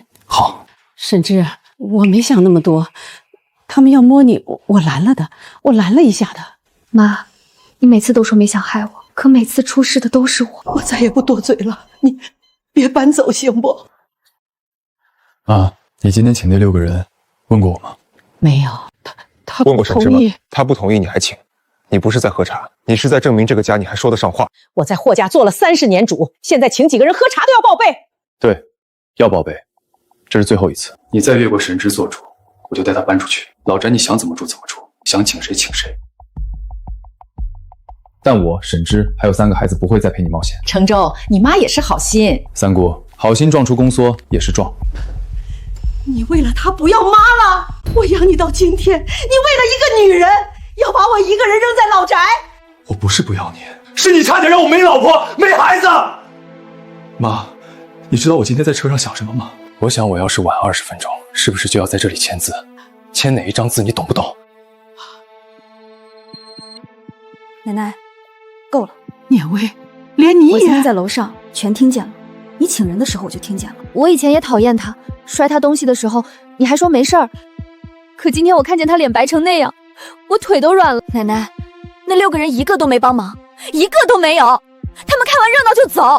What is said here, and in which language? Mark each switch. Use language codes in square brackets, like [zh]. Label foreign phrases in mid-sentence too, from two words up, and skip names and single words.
[zh] 好，沈之，我沒想那麼多，他們要摸你，我攔了的，我攔了一下的。媽，你每次都說沒想害我，可每次出事的都是我。我再也不多嘴了，你別搬走行不？啊，你今天請那6 個人，問過我嗎？沒有，他問過沈之嗎？同意。他不同意你還請，你不是在喝茶，你是在證明這個家你還說得上話。我在霍家做了30年主，現在請幾個人喝茶都要報備。對，要報備，這是最後一次。你再越過沈之做主，我就帶他搬出去。老宅你想怎麼住怎麼住，想請誰請誰。但我沈之還有3個孩子不會再陪你冒險。成舟，你媽也是好心。三姑，好心撞出宮縮也是撞。你為了他不要媽了，我養你到今天，你為了一個女人要把我一個人扔在老宅。我不是不要你，是你差點讓我沒老婆沒孩子。媽，你知道我今天在車上想什麼嗎？我想我要是晚20分鐘，是不是就要在這裡簽字？簽哪一張字你懂不懂？奶奶，夠了。念威，連你也…… 我現在在樓上，全聽見了。你請人的時候我就聽見了。我以前也討厭他，摔他東西的時候你還說沒事兒，可今天我看見他臉白成那樣，我腿都軟了。奶奶，那6個人一個都沒幫忙，一個都沒有，他們看完熱鬧就走。